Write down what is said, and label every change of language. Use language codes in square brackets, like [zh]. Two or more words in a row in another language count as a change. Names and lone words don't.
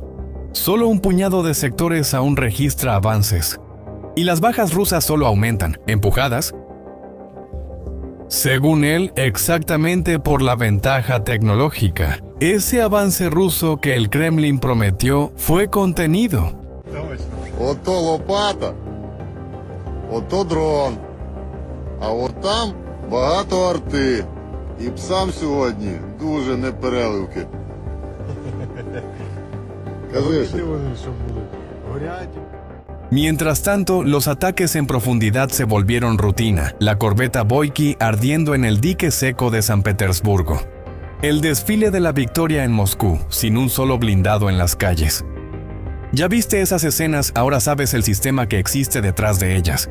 [es] Solo un puñado de sectores aún registra avances. Y las bajas rusas solo aumentan, empujadas, según él, exactamente por la ventaja tecnológica. Ese avance ruso que el Kremlin prometió fue contenido. [uk] Ото лопата, ото дрон, а от там багато арти. І псам сьогодні дуже непереливки. Кажи, Вони що були? Горять. [es] Mientras tanto, los ataques en profundidad se volvieron rutina, la corbeta Boyki ardiendo en el dique seco de San Petersburgo. El desfile de la victoria en Moscú, sin un solo blindado en las calles. Ya viste esas escenas, ahora sabes el sistema que existe detrás de ellas.